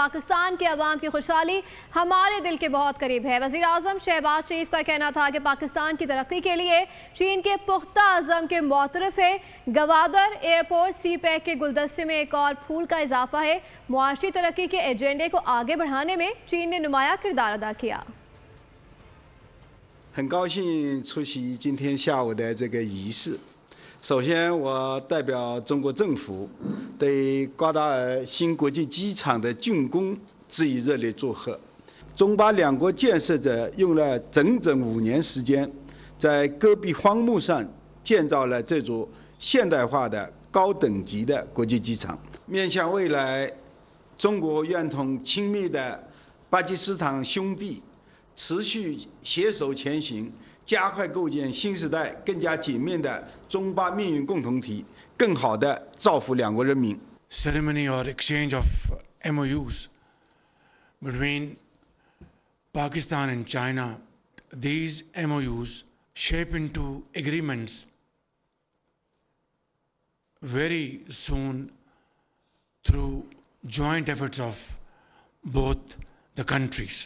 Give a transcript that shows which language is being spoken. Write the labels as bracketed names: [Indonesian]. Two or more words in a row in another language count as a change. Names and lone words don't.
[Urdu] پاکستان کے عوام کی خوشحالی ہمارے دل کے بہت قریب ہے. وزیر اعظم شہباز شریف کا کہنا تھا کہ پاکستان کی ترقی کے لیے چین کے پختہ عزم کے معترف ہے. گوادر ایئرپورٹ سی پیک کے گلدستے میں ایک اور پھول کا اضافہ ہے. معاشی ترقی کے ایجنڈے کو آگے بڑھانے میں چین نے نمایاں کردار ادا کیا. [Chinese] 很高兴出席今天下午的这个仪式。首先，我代表中国政府对瓜达尔新国际机场的竣工致以热烈祝贺。中巴两国建设者用了整整5年时间，在戈壁荒漠上建造了这座现代化的高等级的国际机场。面向未来，中国愿同亲密的巴基斯坦兄弟 持续携手前行，加快构建新时代更加紧密的中巴命运共同体，更好地造福两国人民。 [English] Ceremony or exchange of MOUs between Pakistan and China. These MOUs shape into agreements very soon through joint efforts of both the countries.